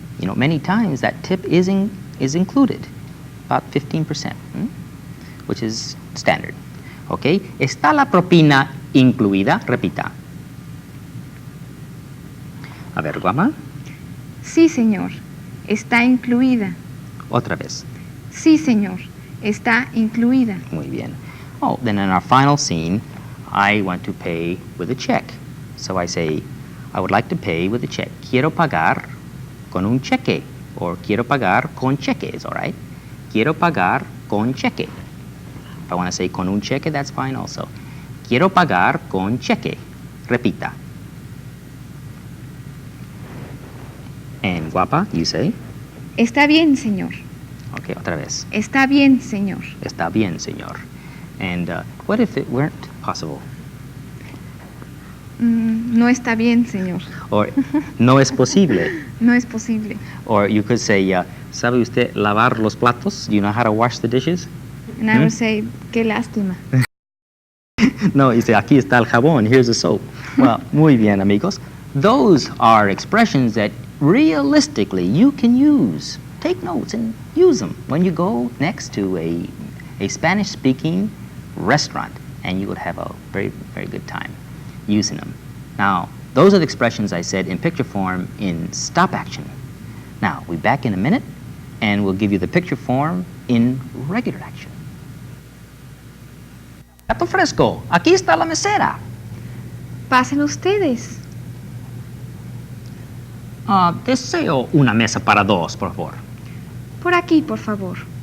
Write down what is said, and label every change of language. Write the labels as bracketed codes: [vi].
[en] You know, many times that tip is included, about 15%, which is standard. Okay. [es] ¿Está la propina incluida? Repita. A ver, guapa. Sí, señor. Está incluida. Otra vez. Sí, señor. Está incluida. Muy bien. [en] Oh, then in our final scene, I want to pay with a check. So I say, I would like to pay with a check. [es] Quiero pagar con un cheque. Or quiero pagar con cheque is all right. Quiero pagar con cheque. [en] If I want to say [es] con un cheque, [en] that's fine also. [es] Quiero pagar con cheque. Repita. [en] And guapa, you say? [es] Está bien, señor. Okay, otra vez. Está bien, señor. Está bien, señor. [en] And what if it weren't possible? [es] No está bien, señor. Or no es posible. No es posible. [en] Or you could say, [es] ¿sabe usted lavar los platos? [en] Do you know how to wash the dishes? And I would say, [es] qué lástima. [en] No, you say, [es] aquí está el jabón, [en] here's the soap. Well, [es] muy bien, amigos. [en] Those are expressions that realistically you can use. Take notes and use them when you go next to a Spanish-speaking restaurant, and you would have a very, very good time using them. Now, those are the expressions I said in picture form in stop action. Now, we'll be back in a minute, and we'll give you the picture form in regular action. [es] Gato fresco, aquí está la mesera. Pasen ustedes. Deseo una mesa para dos, por favor. Por aquí, por favor.